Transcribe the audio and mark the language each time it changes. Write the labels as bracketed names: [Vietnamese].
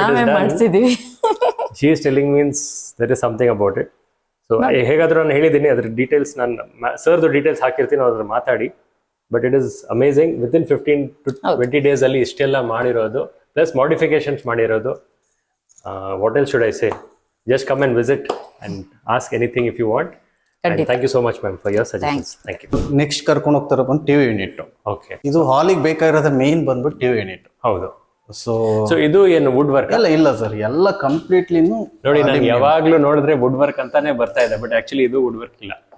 [Kannada] ನಾವೇ ಮಾಡ್ಸಿದೀವಿ. [English] She is telling means there is something about it. [Kannada] So ಹೇಗಾದ್ರೂ ನಾನು ಹೇಳಿದ್ದೀನಿ, ಅದ್ರ ಡೀಟೇಲ್ಸ್ ನಾನು ಸರ್ದು ಡೀಟೇಲ್ಸ್ ಹಾಕಿರ್ತೀನಿ, ಅದ್ರ ಮಾತಾಡಿ. [English] but it is amazing, within 15 to 20 days [Kannada] ಅಲ್ಲಿ ಇಷ್ಟೆಲ್ಲ ಮಾಡಿರೋದು, ಪ್ಲಸ್ ಮಾಡಿಫಿಕೇಶನ್ಸ್ ಮಾಡಿರೋದು. [English] What else should I say? Just come and visit and ask anything if you want. And thank you so much, ma'am, for your suggestions. Thank you. [Kannada] Next ಕರ್ಕೊಂಡು ಹೋಗ್ತಾರೆ ಬಂದು TV unit. [English] Okay. [Kannada] ಇದು ಹಾಲಿಗೆ ಬೇಕಾಗಿರೋದ main ಬಂದ್ಬಿಟ್ಟು TV unit. ಹೌದು. So ಇದು ಏನು wood work? ಇಲ್ಲ ಸರ್, ಎಲ್ಲ ಕಂಪ್ಲೀಟ್ಲಿನೂ ನೋಡಿ, ನಾನು ಯಾವಾಗ್ಲೂ ನೋಡಿದ್ರೆ ವುಡ್ ವರ್ಕ್ ಅಂತಾನೆ ಬರ್ತಾ ಇದೆ, ಬಟ್ ಆಕ್ಚುಲಿ ಇದು ವುಡ್ ವರ್ಕ್ ಇಲ್ಲ.